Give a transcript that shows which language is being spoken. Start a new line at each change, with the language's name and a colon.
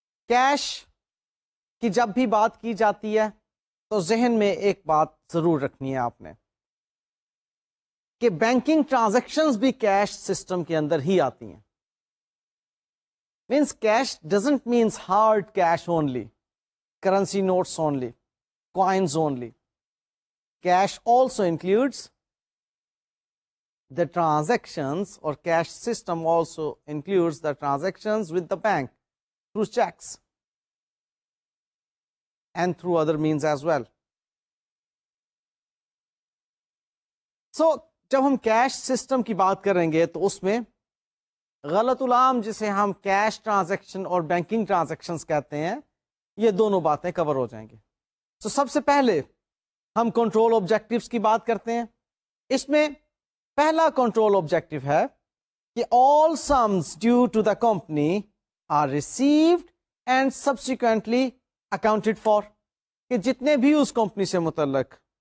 Urdu: Cash کی جب بھی بات کی جاتی ہے تو ذہن میں ایک بات ضرور رکھنی ہے آپ نے، کہ بینکنگ ٹرانزیکشنز بھی کیش سسٹم کے اندر ہی آتی ہیں۔
English: Means cash doesn't means hard cash only, currency notes only, coins only. Cash also includes the transactions, or cash system also includes the transactions with the bank through checks and through other means as well.
Urdu: So جب ہم cash system کی بات کریں گے تو اس میں غلط العام جسے ہم کیش ٹرانزیکشن اور بینکنگ ٹرانزیکشنز کہتے ہیں، یہ دونوں باتیں کور ہو جائیں گی۔ تو سب سے پہلے ہم کنٹرول آبجیکٹیوز کی بات کرتے ہیں۔ اس میں پہلا کنٹرول آبجیکٹیو ہے کہ
English: all sums due to the company are received and subsequently accounted for،
Urdu: کہ جتنے بھی اس کمپنی سے متعلق